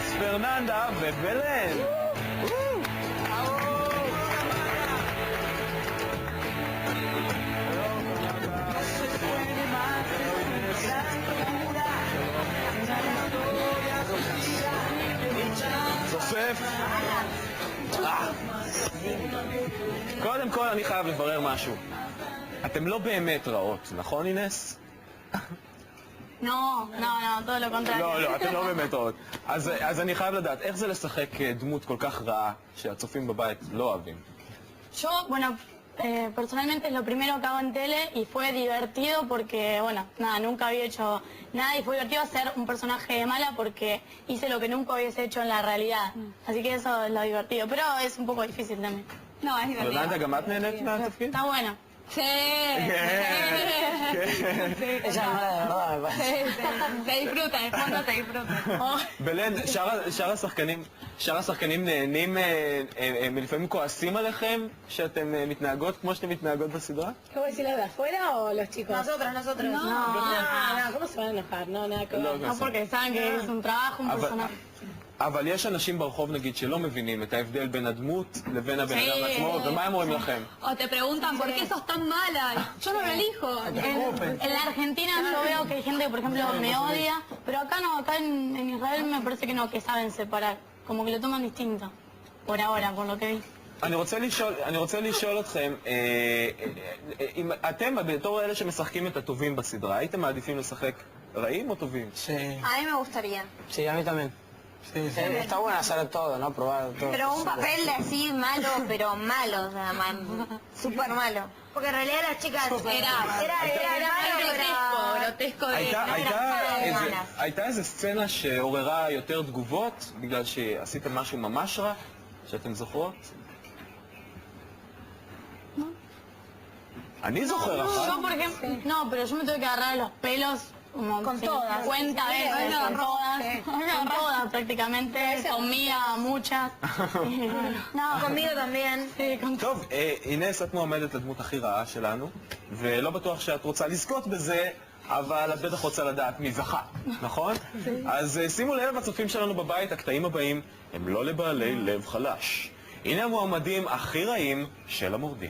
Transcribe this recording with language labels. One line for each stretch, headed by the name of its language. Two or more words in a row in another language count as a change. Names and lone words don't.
Hebrew: פרננדה ובלן. צופף. קודם כל אני חייב לברר משהו. אתם לא באמת רעות, נכון אינס?
Spanish: No, todo lo contrario.
Hebrew: לא, אתם לא באמת רעות. אז אני חייב לדעת, איך זה לשחק דמות כל כך רעה שהצופים בבית לא אוהבים?
Spanish: Yo, bueno, personalmente es lo primero que hago en tele y fue divertido porque, bueno, nada, nunca había hecho nada y fue divertido hacer un personaje de mala porque hice lo que nunca hubiese hecho en la realidad. Así que eso es lo divertido, pero es un poco difícil también. No, es divertido.
Hebrew: פרננדה, גם את נהנית מהתפקיד?
Spanish: Está bueno. Sí. Ella no era de verdad, me parece. Se disfruta, de fondo se disfruta.
Hebrew: בלן, שאר השחקנים נהנים, הם לפעמים כועסים עליכם שאתם מתנהגות כמו שאתם מתנהגות בסדרה?
Spanish: ¿Cómo decir los de afuera o los chicos? Nosotros. No, ¿cómo se van a enojar? No, nada que ver. No, porque saben que es un trabajo, un personaje.
Hebrew: אבל יש אנשים ברחוב נגיד שלא מבינים את ההבדל בין הדמות לבין הבן אדם עצמו, ומה הם אומרים לכם?
Spanish: O te preguntan, ¿por qué sos tan mala? Yo no lo elijo. En la Argentina yo veo que hay gente que, por ejemplo, me odia, pero acá no, acá en Israel me parece que no, que saben separar, como que lo toman distinto, por ahora, por lo que vi.
Hebrew: אני רוצה לשאול אתכם, אם אתם בתור אלה שמשחקים את הטובים בסדרה, הייתם מעדיפים לשחק רעים או טובים?
Spanish: Sí, A mí me gustaría. sí, a mí también. Sí, está bueno hacer todo, ¿no? Probar todo. Pero un papel de así malo, pero malo, o sea, súper malo. Porque en realidad las chicas era grotesco de
Hebrew: הייתה איזה סצנה שעוררה יותר תגובות בגלל שעשיתם משהו ממש רע שאתם זוכרות? אני זוכר אחת.
Spanish: Yo, por ejemplo, no, pero yo me tuve que agarrar los pelos como Con todas. 50 veces, con todas prácticamente, conmigo muchas. No, conmigo también. Sí, con
Hebrew: טוב, אינס, את מועמדת לדמות הכי רעה שלנו, ולא בטוח שאת רוצה לזכות בזה, אבל את בטח רוצה לדעת מי זכה, נכון? אז שימו לב, הצופים שלנו בבית, הקטעים הבאים הם לא לבעלי לב חלש. הנה המועמדים הכי רעים של המורדים.